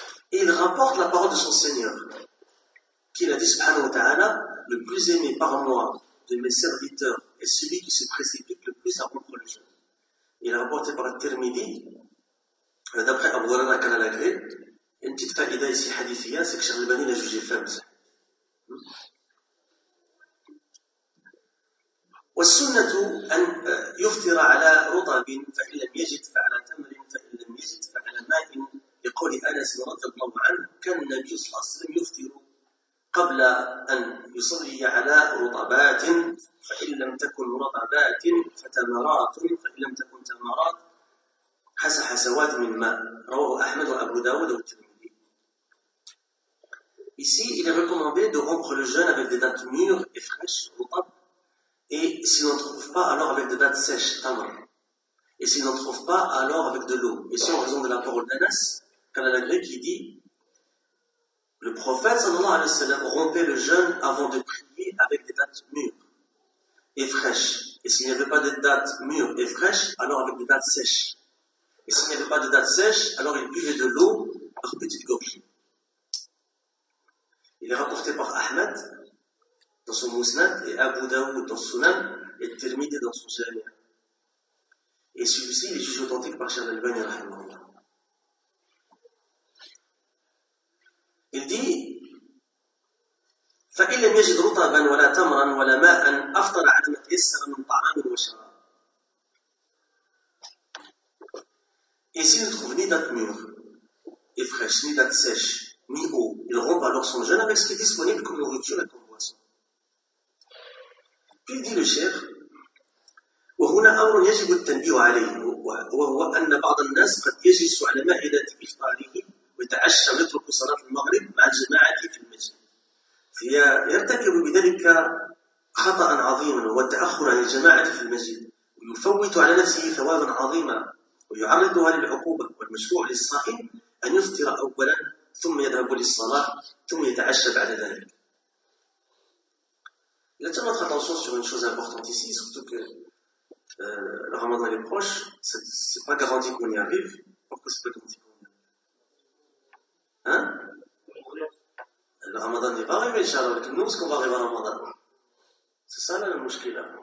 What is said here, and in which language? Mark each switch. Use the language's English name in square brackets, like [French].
[French] Et il rapporte la parole de son Seigneur, qu'il a dit subhanahu wa ta'ala, le plus aimé par moi de mes serviteurs est celui qui se précipite le plus à rompre le jeûne. Il a rapporté par Tirmidhi, d'après Abdullah al-Kalalagri, une petite faïda ici hadithia, c'est que Cheikh Al-Bani l'a jugé faible. [Arabic] والسنة أن يفطر على رطب فإن لم يجد فعلى تمر فإن لم يجد فعلى ماء يقول أنس رضي الله عنه كان النبي صلى الله عليه وسلم يفطر قبل أن يصلي على رطبات فإن لم تكن رطبات فتمرات فإن لم تكن تمرات حس حسوات من ماء رواه أحمد وأبو داود والترمذي. [French] Ici, il est recommandé de rompre le jeûne avec des dattes mûres et fraîches, et s'il n'en trouve pas, alors avec des dattes sèches, tamar. Et s'il n'en trouve pas, alors avec de l'eau. Et c'est en raison de la parole d'Anas, Kalalagré, qui dit, le prophète, sallallahu alayhi wa sallam, rompait le jeûne avant de prier avec des dattes mûres et fraîches. Et s'il n'y avait pas de dattes mûres et fraîches, alors avec des dattes sèches. Et s'il n'y avait pas de dattes sèches, alors il buvait de l'eau par petites gorgées. Il est rapporté par Ahmed dans son Musnad et Abu Daoud dans son Sunan et terminé dans son Jami'. Et celui-ci est jugé authentique par Cheikh Al-Albani rahimahullah. Il dit: [Arabic] فإن لم يجد رطبا ولا تمرا ولا ماء أفطر على ما تيسر من طعام وشراب. [French] Et s'il ne trouve ni date mûre et fraîche, ni date sèche, ni eau, il rompt alors son jeûne avec ce qui est disponible comme nourriture et comme boisson. Puis dit le cheikh, [Arabic] وهنا أمر يجب التنبيه عليه وهو أن بعض الناس قد يجلس على مائدة إفطاره ويتعشى ويترك صلاة المغرب مع الجماعة في المسجد. فيرتكب بذلك خطأ عظيما والتأخر عن الجماعة في المسجد ويفوت على نفسه ثوابا عظيما ويعرضها للعقوبة والمشروع للصائم أن يفطر أولا ثم يذهب للصلاة ثم يتعشى بعد ذلك. [French] Il faut faire attention sur une chose importante ici, surtout que le Ramadan est proche, c'est pas garanti qu'on y arrive. Pourquoi c'est pas garanti qu'on y arrive? Hein? Le Ramadan n'est pas arrivé, Inch'Allah, avec nous, est-ce qu'on va arriver à Ramadan? C'est ça là, la mouchkila.